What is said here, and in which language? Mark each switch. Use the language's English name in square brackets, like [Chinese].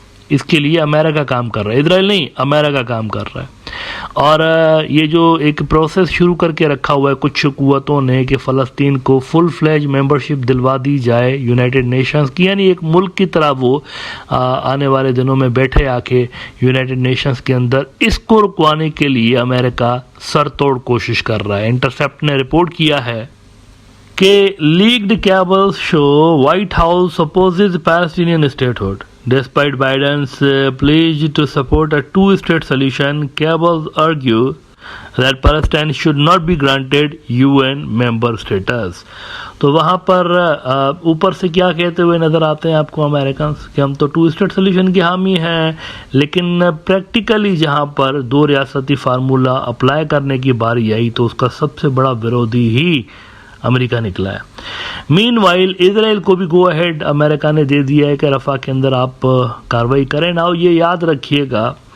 [Urdu] اس کے لیے امریکہ کام کر رہا ہے، اسرائیل نہیں، امریکہ کام کر رہا ہے، اور یہ جو ایک پروسیس شروع کر کے رکھا ہوا ہے کچھ قوتوں نے کہ فلسطین کو فل فلیج ممبرشپ دلوا دی جائے یونائٹڈ نیشنز کی، یعنی ایک ملک کی طرح وہ آنے والے دنوں میں بیٹھے آ کے یونائٹڈ نیشنز کے اندر، اس کو رکوانے کے لیے امریکہ سر توڑ کوشش کر رہا ہے۔ انٹرسیپٹ نے رپورٹ کیا ہے کہ [English] Leaked cables show White House opposes Palestinian statehood. Despite Biden's pledge to support a 2-state solution, cables argue that Palestine should not be granted UN member status. [Urdu] تو وہاں پر اوپر سے کیا کہتے ہوئے نظر آتے ہیں آپ کو امریکنز کہ ہم تو 2 اسٹیٹ سولوشن کے حامی ہیں، لیکن پریکٹیکلی جہاں پر 2 ریاستی فارمولہ اپلائی کرنے کی باری آئی تو اس کا سب سے بڑا ورودی ہی امریکہ نکلا ہے۔ مین وائل اسرائیل کو بھی گو اہیڈ امریکہ نے دے دیا ہے کہ رفح کے اندر آپ کارروائی کریں نا۔ یہ یاد رکھیے گا